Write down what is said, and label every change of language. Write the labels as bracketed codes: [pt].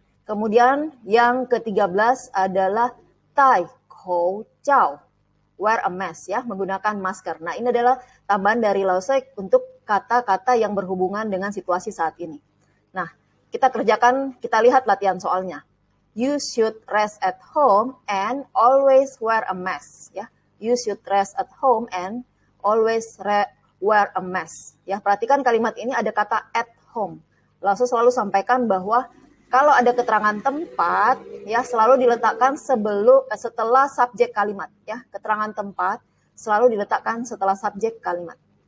[id] Kemudian yang ke-13 adalah tai kou cao, [en] wear a mask, [id] ya, menggunakan masker. Nah, ini adalah tambahan dari Laosai untuk kata-kata yang berhubungan dengan situasi saat ini. Nah, kita kerjakan, kita lihat latihan soalnya. [en] You should rest at home and always wear a mask, ya. You should rest at home and always wear a mask, ya. [id] Perhatikan kalimat ini ada kata at home. Laosai selalu sampaikan bahwa kalau ada keterangan tempat, ya, selalu diletakkan setelah subjek kalimat, ya. Keterangan tempat selalu diletakkan setelah subjek kalimat.